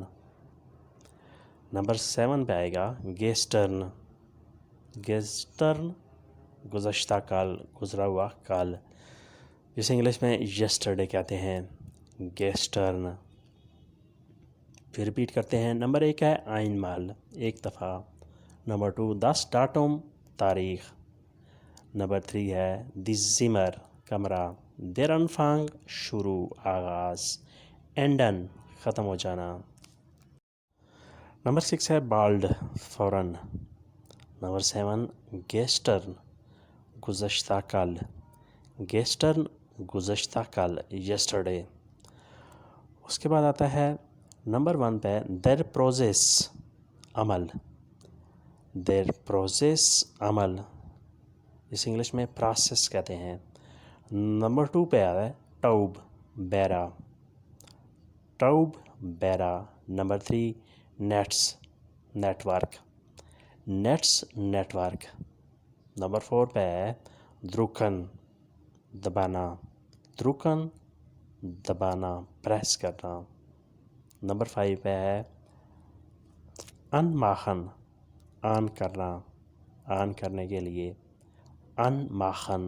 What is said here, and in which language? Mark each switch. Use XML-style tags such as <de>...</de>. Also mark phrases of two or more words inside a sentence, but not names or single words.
<ur>نمبر 7 پہ آئے گا gestern، gestern گزشتہ کل، گزرا ہوا کل، جسے انگلش میں yesterday کہتے ہیں، gestern۔ پھر ریپیٹ کرتے ہیں۔ نمبر 1 ہے einmal، ایک دفعہ۔ نمبر 2</ur> <de>das Datum،</de> <ur>تاریخ۔ نمبر 3 ہے</ur> <de>die Zimmer،</de> <ur>کمرہ،</ur> <de>der Anfang</de> <ur>شروع، آغاز، enden ختم ہو جانا۔ نمبر 6 ہے bald، فوراً۔ نمبر 7 gestern، گزشتہ کل، gestern گزشتہ کل، yesterday۔ اس کے بعد آتا ہے نمبر 1 پہ</ur> <de>der Prozess،</de> <ur>عمل،</ur> <de>der Prozess</de> <ur>عمل، جسے انگلش میں پروسیس کہتے ہیں۔ نمبر 2 پہ آتا ہے taub، بیرا، taub بیرا۔ نمبر 3 nets، نیٹ ورک، nets نیٹ ورک۔ نمبر 4 پہ ہے drucken، دبانا، drucken دبانا، پریس کرنا۔ نمبر 5 پہ ہے anmachen، آن کرنا، آن کرنے کے لیے، anmachen۔</ur>